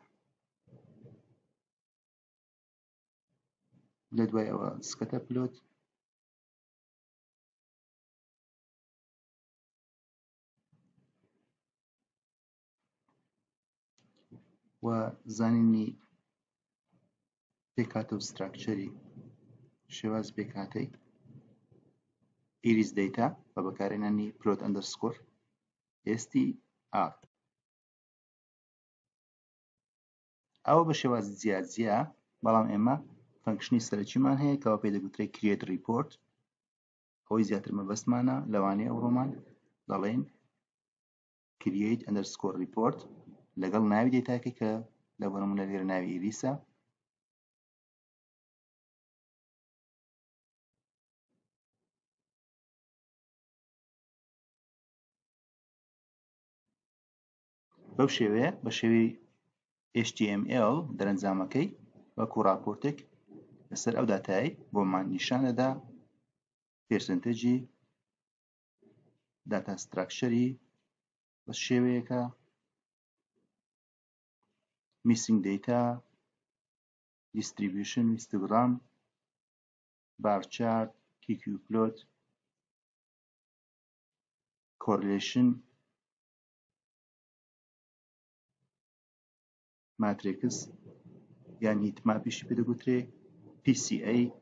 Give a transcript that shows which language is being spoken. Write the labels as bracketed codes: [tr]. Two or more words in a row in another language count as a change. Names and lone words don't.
[ckb] لە دوای ئەوە [en] scatter plot [ckb] و زانینی پێکاتە و ستراکچەری شێواز پێکاتەی ئیریس دەیتا بە بەکارهێنانی [en] plot underscore STR. [ckb] ئەوە بە شێوازی جیاجیا، بەڵام ئێمە فەنکشنی سەرەکیمان هەیە کەەوە پێ دەگوترێت [en] create report. [ckb] ئەوەی زیاتر مەبەستمانە لەوانەیە ئەوڕۆمان دەڵێن [en] create underscore report [ckb] لەگەڵ ناوی دێتاکە کە لە بۆ نمونە لێرە ناوی ئیریسە. بەو شێوەیە بە شێوەی HTML دەرەنجامەکەی وەکو راپۆرتێک لەسەر ئەو داتایی بۆمان نیشان دەدا پێرسنتێجی داتا ستراکچەری بە شێوەیەکە [en] missing data, distribution, histogram, bar chart, QQ plot, correlation, matrix [ckb] یان هیتماپیشی پێ دەگوترێت PCA.